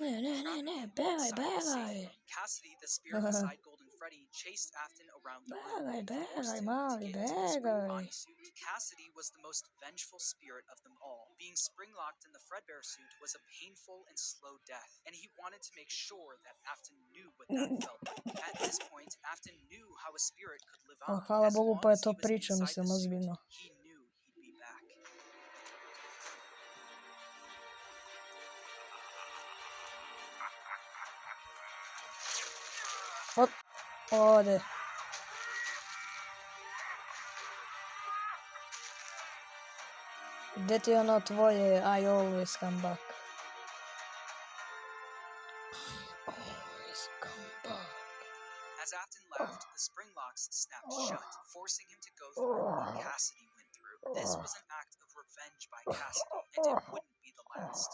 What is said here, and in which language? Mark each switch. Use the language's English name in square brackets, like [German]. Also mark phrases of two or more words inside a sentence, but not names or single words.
[English] Cassidy, the spirit beside Golden Freddy, chased Afton around the room and forced him to get into the spring Bonnie suit. Cassidy was the most vengeful spirit of them all. Being spring-locked in the Fredbear suit was a painful and slow death, and he wanted to make sure that Afton knew what that felt like. At this point, Afton knew how a spirit could live on. [Croatian] Hvala [English] As [Croatian] Bogu, [English] long [Croatian] pa je [English] as [Croatian] to [English] he was [Croatian] priča, [English] inside [Croatian] mislim, [English] the suit, [Croatian] ozbiljno. [English] he knew he'd be back. [Croatian] Hop, ode. Gdje ti je ono tvoje [English] I always come back? Always come back. As Afton left, the spring locks snapped shut, forcing him to go through what Cassidy went through. This was an act of revenge by Cassidy, and it wouldn't be the last.